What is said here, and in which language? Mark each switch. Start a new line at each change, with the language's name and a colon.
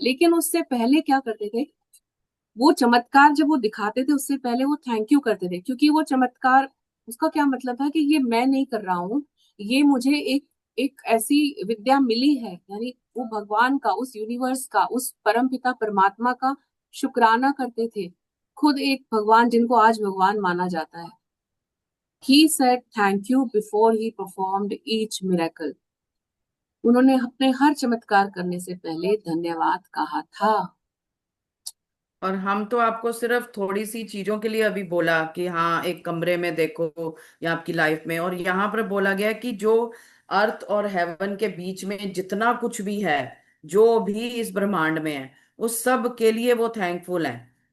Hindi: लेकिन उससे पहले क्या करते थे, वो चमत्कार जब वो दिखाते थे उससे पहले वो थैंक यू करते थे, क्योंकि वो चमत्कार, उसका क्या मतलब था कि ये मैं नहीं कर रहा हूँ, ये मुझे एक एक ऐसी विद्या मिली है। यानी वो भगवान का, उस यूनिवर्स का, उस परम पिता परमात्मा का शुक्राना करते थे। खुद एक भगवान जिनको आज भगवान माना जाता है।
English: He said thank you before he performed each miracle.
Hindi: उन्होंने अपने हर चमत्कार करने से पहले धन्यवाद कहा था। और हम तो आपको सिर्फ थोड़ी सी चीजों के लिए अभी बोला कि हाँ एक कमरे में देखो या आपकी लाइफ में, और यहाँ पर बोला गया कि जो अर्थ और हेवन के बीच में जितना कुछ भी है, जो भी इस ब्रह्मांड में है, उस सब के लिए वो थैंकफुल है।